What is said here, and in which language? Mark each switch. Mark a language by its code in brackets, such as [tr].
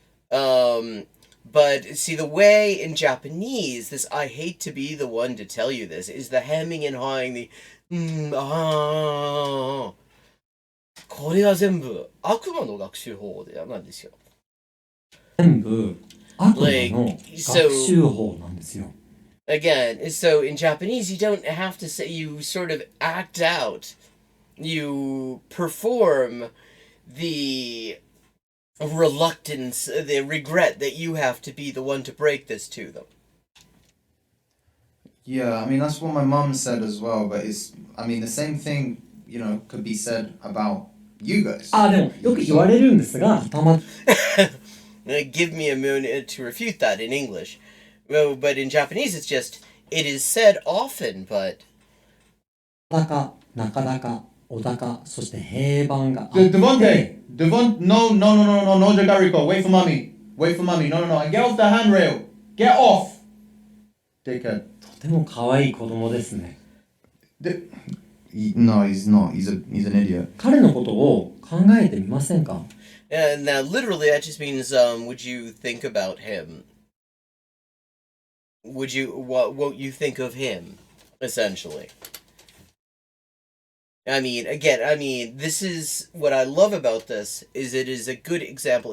[en] But see, the way in Japanese, this I hate to be the one to tell you this, is the hemming and hawing, the [ja] これは全部悪魔の学習法なんですよ。全部悪魔の学習法なんですよ。 [en] Again, so in Japanese, you don't have to say, you sort of act out, you perform the reluctance, the regret that you have to be the one to break this to them. Yeah, I mean, that's what my mum said as well, but I mean, the same thing, you know, could be said about you guys. [ja] あ、でもよく言われるんですが、たま、 [en] Give me a minute to refute that in English. Well, but in Japanese, it's just, it is said often, but... [ja] 小高、中高、小高、そして平板があって、 [en] Devonte, no, Jagariko, wait for mommy, no, and get off the handrail, get off, dickhead. [ja] とても可愛い子供ですね。 [en] No, he's not. He's an idiot. [ja] 彼のことを考えてみませんか？ [en] now, literally, that just means, would you think about him? What you think of him, essentially? I mean, again, this is what I love about this, is it is a good example.